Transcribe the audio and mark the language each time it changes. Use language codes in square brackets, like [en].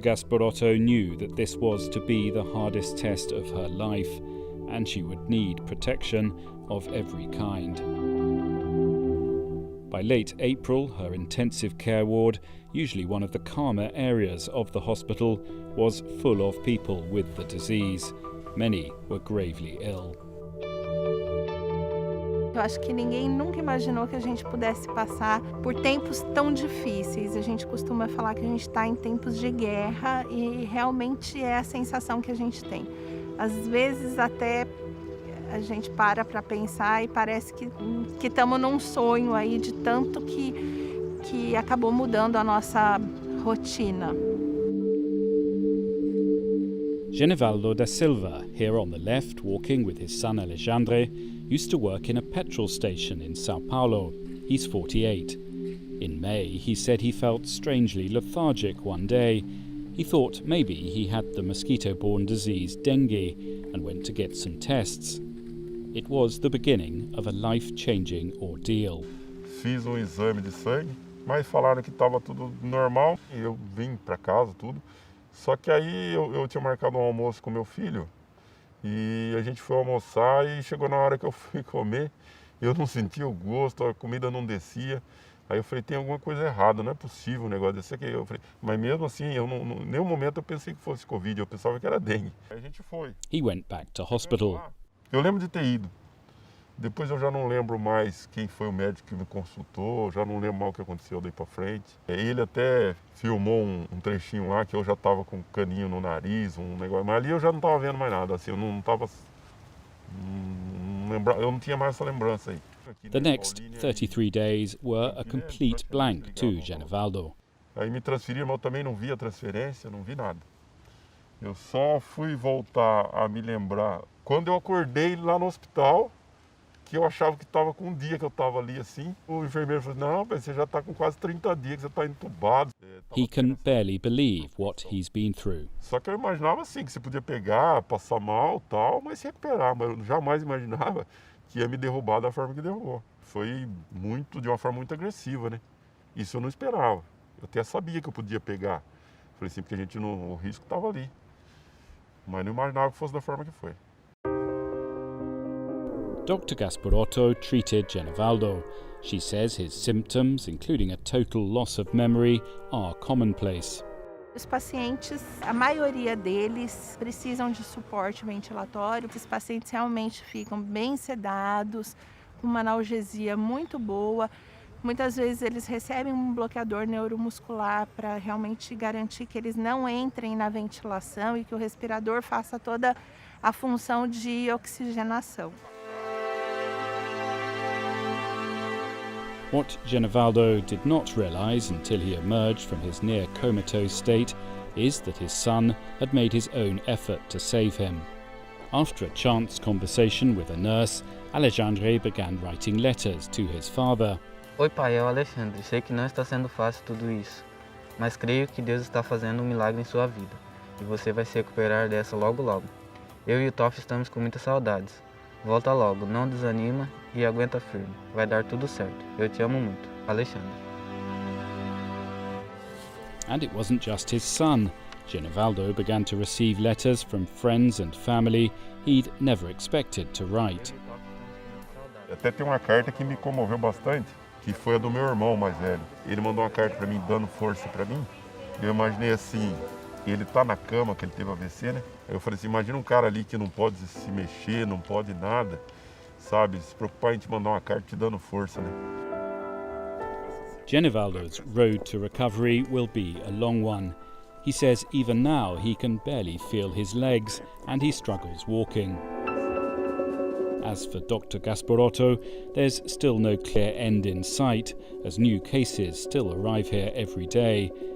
[en] Gasparotto knew that this was to be the hardest test of her life, and she would need protection of every kind. By late April, her intensive care ward, usually one of the calmer areas of the hospital, was full of people with the disease. Many were gravely ill. [pt] Eu acho que ninguém nunca imaginou que a gente pudesse passar por tempos tão difíceis. A gente costuma falar que a gente está em tempos de guerra e realmente é a sensação que a gente tem. Às vezes até a gente para pensar e parece que estamos num sonho aí de tanto que acabou mudando a nossa rotina. [en] Genevaldo da Silva, here on the left, walking with his son Alexandre, used to work in a petrol station in Sao Paulo. He's 48. In May, he said he felt strangely lethargic one day. He thought maybe he had the mosquito-borne disease dengue and went to get some tests. It was the beginning of a life-changing ordeal. [pt] Fiz exame de sangue, mas falaram que estava tudo normal e eu vim para casa, tudo. Só que aí eu tinha marcado um almoço com meu filho e a gente foi almoçar e chegou na hora que eu fui comer, eu não sentia o gosto, a comida não descia. Aí eu falei, tem alguma coisa errada, não é possível um negócio desse aqui. Eu falei, mas mesmo assim, em nenhum momento eu pensei que fosse Covid, eu pensava que era dengue. Aí a gente foi. [en] He went back to hospital. [pt] Eu lembro de ter ido. Depois eu já não lembro mais quem foi o médico que me consultou, já não lembro mais o que aconteceu daí para frente. Ele até filmou um trechinho lá que eu já estava com um caninho no nariz, um negócio, mas ali eu já não estava vendo mais nada, assim, eu não estava... eu não tinha mais essa lembrança aí. [en] The next 33 days were a complete blank to Genivaldo. [pt] Aí me transferiram, mas eu também não vi a transferência, não vi nada. Eu só fui voltar a me lembrar quando eu acordei lá no hospital, que eu achava que estava com um dia que eu estava ali assim. O enfermeiro falou, não, você já está com quase 30 dias que você está entubado. [en] He can barely believe what he's been through. [pt] Só que eu imaginava assim, que você podia pegar, passar mal tal, mas se recuperar. Mas eu jamais imaginava que ia me derrubar da forma que derrubou. Foi de uma forma muito agressiva, né? Isso eu não esperava. Eu até sabia que eu podia pegar. Falei assim, porque o risco estava ali. Mas não imaginava que fosse da forma que foi. [en] Dr. Gasparotto treated Genivaldo. She says his symptoms, including a total loss of memory, are commonplace. [pt] Os pacientes, a maioria deles precisam de suporte ventilatório. Os pacientes realmente ficam bem sedados, com uma analgesia muito boa. Muitas vezes eles recebem um bloqueador neuromuscular para realmente garantir que eles não entrem na ventilação e que o respirador faça toda a função de oxigenação. [en] What Genivaldo did not realize until he emerged from his near comatose state is that his son had made his own effort to save him. After a chance conversation with a nurse, Alexandre began writing letters to his father. [pt] Oi pai, é o Alexandre. Sei que não está sendo fácil tudo isso, mas creio que Deus está fazendo um milagre em sua vida e você vai se recuperar dessa logo logo. Eu e o Toff estamos com muitas saudades. Volta logo, não desanima e aguenta firme. Vai dar tudo certo. Eu te amo muito. Alexandre. [en] And it wasn't just his son. Genivaldo began to receive letters from friends and family he'd never expected to write. [pt] Até tem uma carta que me comoveu bastante, que foi a do meu irmão mais velho. Ele mandou uma carta para mim, dando força para mim. Eu imaginei assim, ele tá na cama, que ele teve AVC, né? Eu falei assim, imagina um cara ali que não pode se mexer, não pode nada, sabe? Se preocupar em te mandar uma carta te dando força, né? [en] Genivaldo's road to recovery will be a long one. He says even now he can barely feel his legs and he struggles walking. As for Dr. Gasparotto, there's still no clear end in sight, as new cases still arrive here every day.